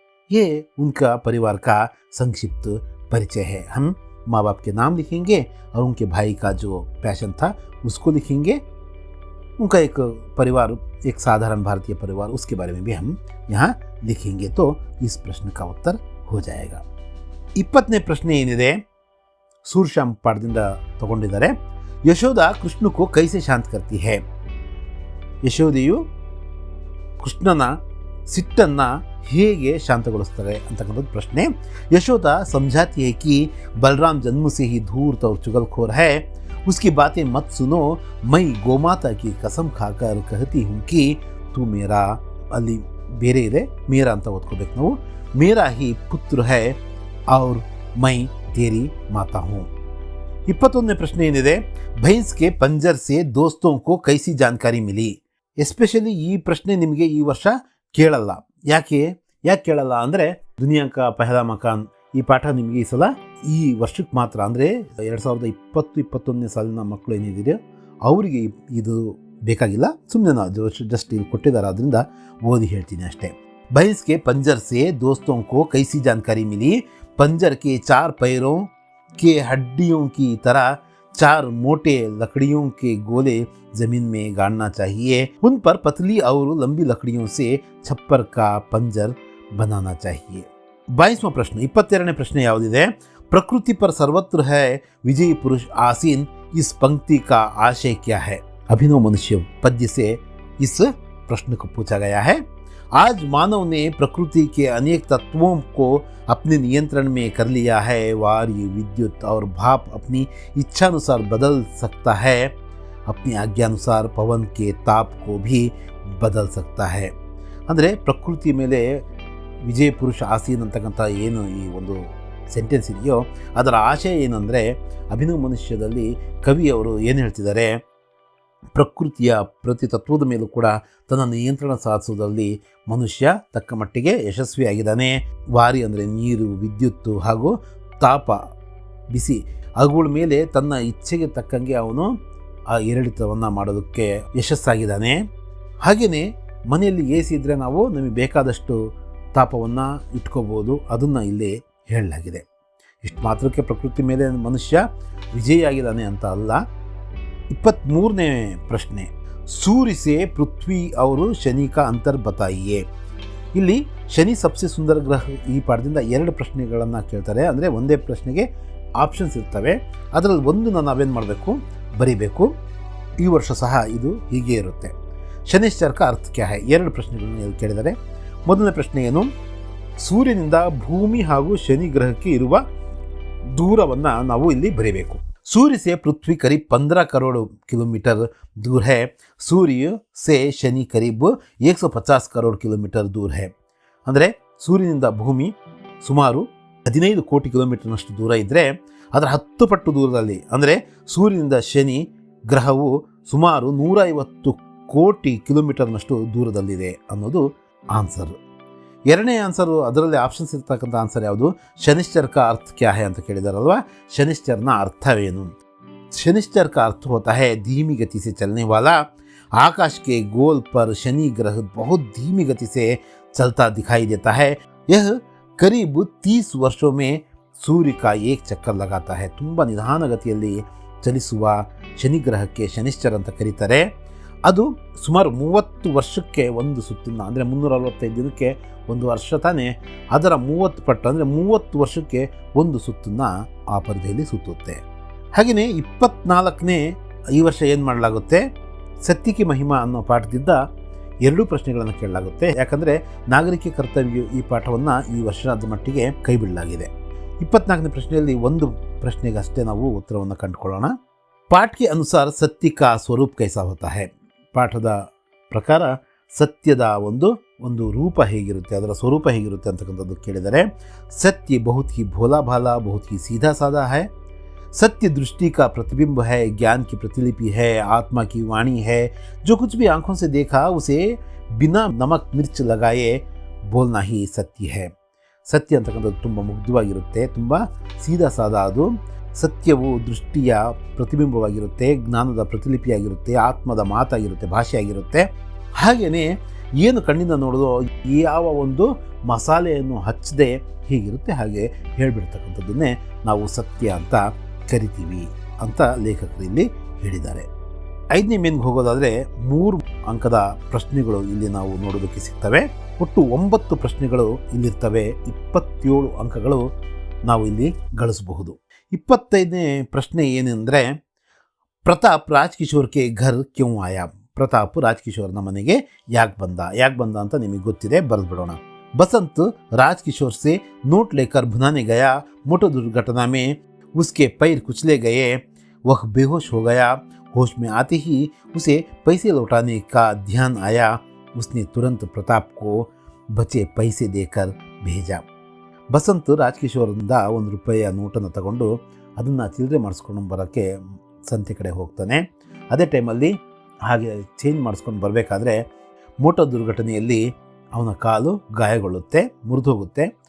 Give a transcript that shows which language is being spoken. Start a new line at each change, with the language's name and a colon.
Hindi: ये उनका परिवार का संक्षिप्त परिचय है. हम माँ बाप के नाम लिखेंगे और उनके भाई का जो पैशन था उसको लिखेंगे. उनका एक परिवार, एक साधारण भारतीय परिवार, उसके बारे में भी हम यहाँ लिखेंगे तो इस प्रश्न का उत्तर हो जाएगा.
Kannada: 20ನೇ ಪ್ರಶ್ನೆ ಏನಿದೆ, ಸೂರ್ಶ್ಯಾಮ್ ಪಾಠದಿಂದ ತಗೊಂಡಿದ್ದಾರೆ.
Hindi: ಯಶೋಧ ಕೃಷ್ಣ ಕೋ ಕೈಸೆ ಶಾಂತ ಕರ್ತಿ ಹೈ.
Kannada: ಯಶೋದೆಯು ಕೃಷ್ಣನ ಸಿಟ್ಟನ್ನು ಹೇಗೆ ಶಾಂತಗೊಳಿಸ್ತಾರೆ ಅಂತಕ್ಕಂಥದ್ದು ಪ್ರಶ್ನೆ.
Hindi: ಯಶೋಧ समझाती है कि बलराम जन्म से ही धूर्त और चुगलखोर है. उसकी बातें मत सुनो. मैं गोमाता की कसम खाकर कहती हूँ कि तू मेरा,
Kannada: ಅಲ್ಲಿ ಬೇರೆ ಇದೆ, ಮೇರಾ ಅಂತ ಓದ್ಕೋಬೇಕು ನಾವು,
Hindi: ಮೇರಾ ಹಿ ಪುತ್ರ ಹೈ और मैं तेरी माता हूँ.
Kannada: 21ನೇ ಪ್ರಶ್ನೆ ಏನಿದೆ,
Hindi: ಭೈಂಸ್ ಕೆ ಪಂಜರ್ ಸೆ ದೋಸ್ತೋं को कैसी जानकारी मिली.
Kannada: ಎಸ್ಪೆಷಲಿ ಈ ಪ್ರಶ್ನೆ ನಿಮಗೆ ಈ ವರ್ಷ ಕೇಳಲ್ಲ. ಯಾಕೆ ಕೇಳಲ್ಲ ಅಂದರೆ,
Hindi: ದುನಿಯಾ ಕಾ ಪಹಲಾ ಮಕಾನ್
Kannada: ಈ ಪಾಠ ನಿಮಗೆ ಈ ಸಲ ಈ ವರ್ಷಕ್ಕೆ ಮಾತ್ರ, ಅಂದರೆ 2020-21ನೇ ಸಾಲಿನ ಮಕ್ಕಳು ಏನಿದ್ದೀರಿ ಅವರಿಗೆ ಇದು ಬೇಕಾಗಿಲ್ಲ. ಸುಮ್ಮನೆ ನಾವು ಜಸ್ಟ್ ಇಲ್ಲಿ ಕೊಟ್ಟಿದ್ದಾರೆ, ಅದರಿಂದ ಓದಿ ಹೇಳ್ತೀನಿ ಅಷ್ಟೇ.
Hindi: भैंस के पंजर से दोस्तों को कैसी जानकारी मिली. पंजर के 4 पैरों के हड्डियों की तरह 4 मोटे लकड़ियों के गोले जमीन में गाड़ना चाहिए. उन पर पतली और लंबी लकड़ियों से छप्पर का पंजर बनाना चाहिए. 22वां प्रश्न.
Kannada: 22ನೇ ಪ್ರಶ್ನೆ ಯಾವುದಿದೆ,
Hindi: प्रकृति पर सर्वत्र है विजयी पुरुष आसीन. इस पंक्ति का आशय क्या है. अभिनव मनुष्य पद्य से इस प्रश्न को पूछा गया है. आज मानव ने प्रकृति के अनेक तत्वों को अपने नियंत्रण में कर लिया है. वायु, विद्युत और भाप अपनी इच्छानुसार बदल सकता है. अपनी आज्ञानुसार पवन के ताप को भी बदल सकता है.
Kannada: ಅಂದರೆ ಪ್ರಕೃತಿ ಮೇಲೆ ವಿಜಯ ಪುರುಷ ಆಸೀನ್ ಅಂತಕ್ಕಂಥ ಏನು ಈ ಒಂದು ಸೆಂಟೆನ್ಸ್ ಇದೆಯೋ ಅದರ ಆಶಯ ಏನಂದರೆ, ಅಭಿನವ ಮನುಷ್ಯದಲ್ಲಿ ಕವಿಯವರು ಏನು ಹೇಳ್ತಿದ್ದಾರೆ, ಪ್ರಕೃತಿಯ ಪ್ರತಿ ತತ್ವದ ಮೇಲೂ ಕೂಡ ತನ್ನ ನಿಯಂತ್ರಣ ಸಾಧಿಸುವುದರಲ್ಲಿ ಮನುಷ್ಯ ತಕ್ಕ ಮಟ್ಟಿಗೆ ಯಶಸ್ವಿಯಾಗಿದ್ದಾನೆ. ವಾರಿ ಅಂದರೆ ನೀರು, ವಿದ್ಯುತ್ತು ಹಾಗೂ ತಾಪ, ಬಿಸಿ, ಅವುಗಳ ಮೇಲೆ ತನ್ನ ಇಚ್ಛೆಗೆ ತಕ್ಕಂಗೆ ಅವನು ಆ ಏರಿಳಿತವನ್ನು ಮಾಡೋದಕ್ಕೆ ಯಶಸ್ಸಾಗಿದ್ದಾನೆ. ಹಾಗೆಯೇ ಮನೆಯಲ್ಲಿ ಎ ಸಿ ಇದ್ದರೆ ನಾವು ನಮಗೆ ಬೇಕಾದಷ್ಟು ತಾಪವನ್ನು ಇಟ್ಕೋಬೋದು, ಅದನ್ನು ಇಲ್ಲಿ ಹೇಳಲಾಗಿದೆ. ಇಷ್ಟು ಮಾತ್ರಕ್ಕೆ ಪ್ರಕೃತಿ ಮೇಲೆ ಮನುಷ್ಯ ವಿಜಯಿಯಾಗಿದ್ದಾನೆ ಅಂತ ಅಲ್ಲ. 23ನೇ ಪ್ರಶ್ನೆ,
Hindi: सूर्य से पृथ्वी और शनि का अंतर बताइए.
Kannada: ಇಲ್ಲಿ
Hindi: ಶನಿ ಸಬ್ಸೆ ಸುಂದರ ಗ್ರಹ
Kannada: ಈ ಪಾಠದಿಂದ 2 ಪ್ರಶ್ನೆಗಳನ್ನು ಕೇಳ್ತಾರೆ. ಅಂದರೆ ಒಂದೇ ಪ್ರಶ್ನೆಗೆ ಆಪ್ಷನ್ಸ್ ಇರ್ತವೆ, ಅದರಲ್ಲಿ ಒಂದು ನಾವೇನು ಮಾಡಬೇಕು, ಬರೀಬೇಕು. ಈ ವರ್ಷ ಸಹ ಇದು ಹೀಗೆ ಇರುತ್ತೆ.
Hindi: ಶನಿಶ್ಚರ ಕಾ ಅರ್ಥ ಕ್ಯಾ ಹೈ,
Kannada: 2 ಪ್ರಶ್ನೆಗಳನ್ನು ಕೇಳಿದರೆ. ಮೊದಲನೇ ಪ್ರಶ್ನೆ ಏನು, ಸೂರ್ಯನಿಂದ ಭೂಮಿ ಹಾಗೂ ಶನಿ ಗ್ರಹಕ್ಕೆ ಇರುವ ದೂರವನ್ನು ನಾವು ಇಲ್ಲಿ ಬರೀಬೇಕು.
Hindi: सूर्य से पृथ्वी करीब 15 करोड़ किलोमीटर दूर है. सूर्य से शनि करीब 150 करोड़ किलोमीटर दूर है.
Kannada: ಅಂದರೆ ಸೂರ್ಯನಿಂದ ಭೂಮಿ ಸುಮಾರು 15 ಕೋಟಿ ಕಿಲೋಮೀಟರ್ನಷ್ಟು ದೂರ ಇದ್ದರೆ ಅದರ 10 ಪಟ್ಟು ದೂರದಲ್ಲಿ, ಅಂದರೆ ಸೂರ್ಯನಿಂದ ಶನಿ ಗ್ರಹವು ಸುಮಾರು 150 ಕೋಟಿ ಕಿಲೋಮೀಟರ್ನಷ್ಟು ದೂರದಲ್ಲಿದೆ ಅನ್ನೋದು ಆನ್ಸರ್. ಎರಡನೇ ಆನ್ಸರು, ಅದರಲ್ಲಿ ಆಪ್ಷನ್ಸ್ ಇರ್ತಕ್ಕಂಥ ಆನ್ಸರ್ ಯಾವುದು,
Hindi: शनिश्चर का अर्थ क्या है
Kannada: ಅಂತ ಕೇಳಿದಾರಲ್ವಾ. ಶನಿಶ್ಚರನ ಅರ್ಥವೇನು?
Hindi: शनिश्चर का अर्थ होता है धीमी गति से चलने वाला. आकाश के गोल पर शनि ग्रह बहुत धीमी गति से चलता दिखाई देता है. यह करीब 30 वर्षों में सूर्य का एक चक्कर लगाता है.
Kannada: ತುಂಬ ನಿಧಾನಗತಿಯಲ್ಲಿ ಚಲಿಸುವ ಶನಿ ಗ್ರಹಕ್ಕೆ ಶನಿಶ್ಚರ ಅಂತ ಕರೀತಾರೆ. ಅದು ಸುಮಾರು 30 ವರ್ಷಕ್ಕೆ ಒಂದು ಸುತ್ತನ್ನು, ಅಂದರೆ 365 ದಿನಕ್ಕೆ ಒಂದು ವರ್ಷ ತಾನೇ, ಅದರ 30 ಪಟ್ಟು ಅಂದರೆ 30 ವರ್ಷಕ್ಕೆ ಒಂದು ಸುತ್ತನ್ನು ಆ ಪರಿಧಿಯಲ್ಲಿ ಸುತ್ತುತ್ತೆ. ಹಾಗೆಯೇ 24ನೇ ಈ ವರ್ಷ ಏನು ಮಾಡಲಾಗುತ್ತೆ, ಸತ್ಯಕ್ಕೆ ಮಹಿಮಾ ಅನ್ನೋ ಪಾಠದಿಂದ 2 ಪ್ರಶ್ನೆಗಳನ್ನು ಕೇಳಲಾಗುತ್ತೆ. ಯಾಕಂದರೆ ನಾಗರಿಕ ಕರ್ತವ್ಯ ಈ ಪಾಠವನ್ನು ಈ ವರ್ಷದ ಮಟ್ಟಿಗೆ ಕೈ ಬಿಡಲಾಗಿದೆ. 24ನೇ ಪ್ರಶ್ನೆಯಲ್ಲಿ ಒಂದು ಪ್ರಶ್ನೆಗೆ ಅಷ್ಟೇ ನಾವು ಉತ್ತರವನ್ನು ಕಂಡುಕೊಳ್ಳೋಣ.
Hindi: ಪಾಠ ಕೆ ಅನುಸಾರ ಸತ್ಯ ಕಾ ಸ್ವರೂಪ ಕೈಸಾ ಹೋತಾ ಹೈ.
Kannada: ಪಾಠದ ಪ್ರಕಾರ ಸತ್ಯದ ಒಂದು ರೂಪ ಹೇಗಿರುತ್ತೆ, ಅದರ ಸ್ವರೂಪ ಹೇಗಿರುತ್ತೆ ಅಂತಕ್ಕಂಥದ್ದು ಕೇಳಿದರೆ,
Hindi: ಸತ್ಯ ಬಹುತ್ ಹಿ ಭೋಲಾ ಭಾಲಾ, ಬಹುತ್ ಹಿ ಸೀಧಾ ಸಾದಾ ಹೈ. सत्य दृष्टि का प्रतिबिंब है, ज्ञान की प्रतिलिपि है, आत्मा की वाणी है. जो कुछ भी आंखों से देखा उसे बिना नमक मिर्च लगाए बोलना ही सत्य है.
Kannada: ಸತ್ಯ ಅಂತಕ್ಕಂಥದ್ದು ತುಂಬ ಮುಗ್ಧವಾಗಿರುತ್ತೆ, ತುಂಬ ಸೀದಾ ಸಾದಾ. ಅದು ಸತ್ಯವು ದೃಷ್ಟಿಯ ಪ್ರತಿಬಿಂಬವಾಗಿರುತ್ತೆ, ಜ್ಞಾನದ ಪ್ರತಿಲಿಪಿಯಾಗಿರುತ್ತೆ, ಆತ್ಮದ ಮಾತಾಗಿರುತ್ತೆ, ಭಾಷೆಯಾಗಿರುತ್ತೆ. ಹಾಗೆಯೇ ಏನು ಕಣ್ಣಿಂದ ನೋಡೋದು, ಯಾವ ಒಂದು ಮಸಾಲೆಯನ್ನು ಹಚ್ಚದೆ ಹೀಗಿರುತ್ತೆ, ಹಾಗೆ ಹೇಳಿಬಿಡ್ತಕ್ಕಂಥದ್ದನ್ನೇ ನಾವು ಸತ್ಯ ಅಂತ ಕರಿತೀವಿ ಅಂತ ಲೇಖಕರು ಇಲ್ಲಿ ಹೇಳಿದ್ದಾರೆ. 5ನೇ ಮೇನ್ಗೆ ಹೋಗೋದಾದರೆ 3 ಅಂಕದ ಪ್ರಶ್ನೆಗಳು ಇಲ್ಲಿ ನಾವು ನೋಡೋದಕ್ಕೆ ಸಿಗ್ತವೆ. ಒಟ್ಟು 9 ಪ್ರಶ್ನೆಗಳು ಇಲ್ಲಿರ್ತವೆ. 27 ಅಂಕಗಳು ನಾವು ಇಲ್ಲಿ ಗಳಿಸಬಹುದು. 25ನೇ ಪ್ರಶ್ನೆ ಏನೆಂದರೆ, ಪ್ರತಾಪ್ ರಾಜ್ಕಿಶೋರ್ಗೆ
Hindi: ಘರ್ ಕ್ಯೂ ಆಯಾ.
Kannada: ಪ್ರತಾಪ್ ರಾಜ್ಕಿಶೋರ್ನ ಮನೆಗೆ ಯಾಕೆ ಬಂದ ಅಂತ ನಿಮಗೆ ಗೊತ್ತಿದೆ, ಬರೆದ್ಬಿಡೋಣ.
Hindi: बसंत राजकिशोर से नोट लेकर भुनाने गया. मोटर दुर्घटना में उसके पैर कुचले गए. वह बेहोश हो गया. होश में आते ही उसे पैसे लौटाने का ध्यान आया. उसने तुरंत प्रताप को बचे पैसे देकर भेजा.
Kannada: बसंत ರಾಜ್ಕಿಶೋರಿಂದ ₹1 ನೋಟನ್ನು ತಗೊಂಡು ಅದನ್ನು ಚಿಲ್ಲರೆ ಮಾಡಿಸ್ಕೊಂಡು ಬರೋಕ್ಕೆ ಸಂತೆ ಕಡೆ ಹೋಗ್ತಾನೆ. ಅದೇ ಟೈಮಲ್ಲಿ ಹಾಗೆ ಚೇಂಜ್ ಮಾಡಿಸ್ಕೊಂಡು ಬರಬೇಕಾದ್ರೆ ಮೋಟಾರ್ ದುರ್ಘಟನೆಯಲ್ಲಿ ಅವನ ಕಾಲು ಗಾಯಗೊಳ್ಳುತ್ತೆ, ಮುರಿದೋಗುತ್ತೆ.